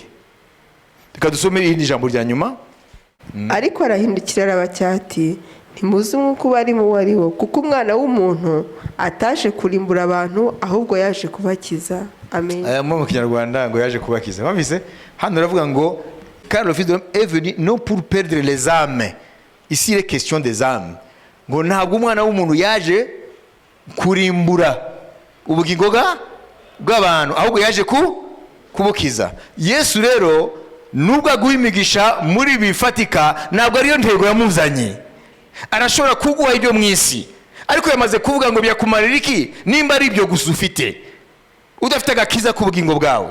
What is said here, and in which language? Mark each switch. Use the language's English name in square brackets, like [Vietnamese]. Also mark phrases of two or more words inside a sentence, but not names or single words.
[Kinyarwanda] Reka dusome irindi jambo rya nyuma. Ariko arahindukira arabacyaha ati ntimuzi umwuka uba ari mu wari wo, kuko umwana w'umuntu ataje kurimbura abantu ahubwo yaje kubakiza. Amen. Aya mu Kinyarwanda ngo yaje kubakiza. Bamvise hano aravuga ngo [French] car le fils de l'homme est venu non pour perdre les âmes. Ici il est question des âmes. [Kinyarwanda] Ngo ntabwo umwana w'umuntu yaje kurimbura ubugingo bw'abantu ahubwo yaje kubukiza. Yesu rero nubwo aguha imigisha muri bifatika ntabwo ariyo ntego yamuzanye. Arashobora kuguha ibyo mu isi, ariko yamaze kuvuga ngo byakumarira iki nimba ari ibyo gusa ufite udafite agakiza k'ubugingo bwawe.